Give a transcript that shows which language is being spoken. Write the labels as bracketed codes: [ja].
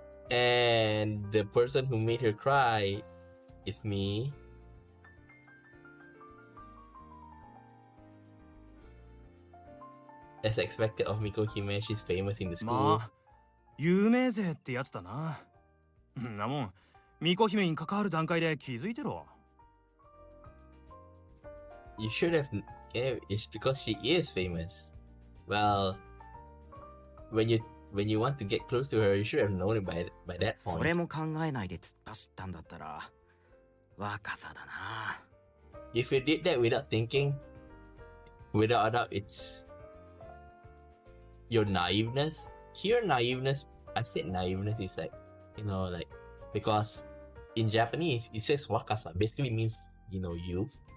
[en] And the person who made her cry is me. As expected of Miko Hime, she's famous in the school. [ja] まあ有名税ってやつだな。んなもん巫女姫に関わる段階で気づいてろ。 [en] You should have. Yeah, it's because she is famous. Well, when you want to get close to her, you should have known it by that [ja] それ [en] point. [ja] も考えないで突っ走ったんだったら若さだな。 [en] If you did that without thinking, without a doubt, it's your naiveness. Here, naiveness. I said naiveness is like, like because in Japanese it says wakasa, basically means youth.